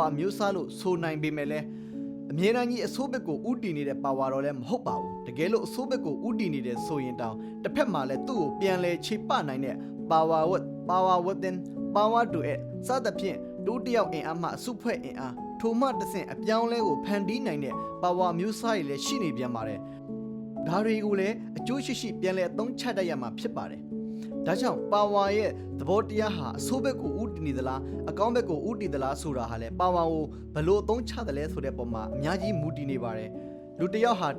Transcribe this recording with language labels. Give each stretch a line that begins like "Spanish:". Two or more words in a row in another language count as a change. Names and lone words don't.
Burmese: မျိုးစားလို့ဆိုနိုင်ပေမဲ့လည်းအမြဲတမ်းကြီးအစိုးဘက်ကိုဥတည်နေတဲ့ power တော့လည်းမဟုတ်ပါဘူးတကယ်လို့အစိုးဘက်ကိုဥတည်နေတဲ့ဆိုရင်တောင်တစ်ဖက် မှာလည်းသူ့ကိုပြန်လဲခြေပနိုင်တဲ့
English: power with power within power to it
Burmese: စသဖြင့်တူတယောက်အင်အားမှအစုဖွဲ့အင်အားထိုမှတဆင့်အပြောင်းလဲကိုဖန်တီးနိုင်တဲ့ power မျိုးစားတွေလည်းရှိနေပြန်ပါတယ်ဒါတွေကိုလည်းအကျိုးရှိရှိပြန်လဲအသုံးချတတ်ရမှာဖြစ်ပါတယ်ဒါကြောင့် power ရဲ့သဘောတရားဟာအဆိုးဘက်ကိုဥတည်နေသလားအကောင်းဘက်ကိုဥတည်သလားဆိုတာဟာလဲ power ကိုဘယ်လိုအသုံးချတယ်လဲဆိုတဲ့ပုံမှာအများကြီးမူတည်နေပါတယ်လူတစ်ယောက်ဟာတ